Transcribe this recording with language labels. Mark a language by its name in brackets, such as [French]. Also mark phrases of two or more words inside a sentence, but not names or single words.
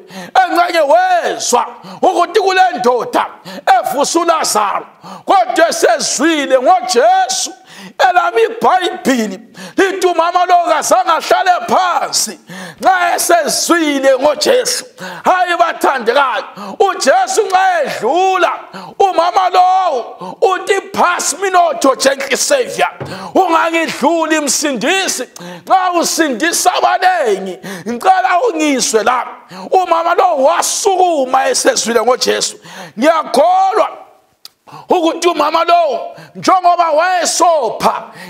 [North Ndebele] engxenye wezwa ukuthi kule ndoda evusa uLazaro kodwa esezwile ngoJesu elami iBhayibhili lithi umama lo kazange ahlale phansi nxa esezwile ngoJesu hayi bathandekayo uJesu nxa edlula umama lo uthi [English] pass me not o gentle savior [North Ndebele] ungangidluli msindisi nxa usindisa abanengi ngicela ungiswe la umama lo wasukuma esezwile ngoJesu ngiyakholwa ukuthi umama lo njengoba wayesopha